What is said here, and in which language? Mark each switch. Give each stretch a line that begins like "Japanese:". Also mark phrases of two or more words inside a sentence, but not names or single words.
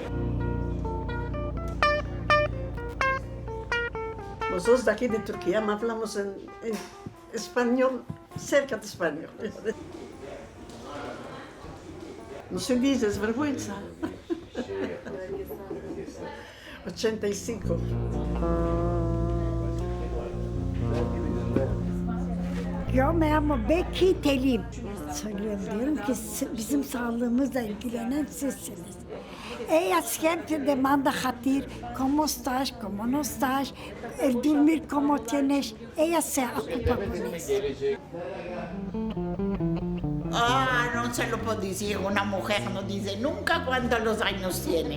Spanish: Nosotros de aquí de Turquía hablamos en español, cerca de español. No se dice, es vergüenza. 85. Yo me llamo Becky Telim.
Turkish: Söylüyorum, diyorum ki bizim sağlığımızla ilgilenen sizsiniz.
Spanish: Ella siempre demanda Hatir, ¿cómo estás? ¿Cómo no estás? El dormir, ¿cómo tienes? Ella se ocupa con eso. Ah, no se lo puedo decir, una mujer no dice nunca cuántos años tiene.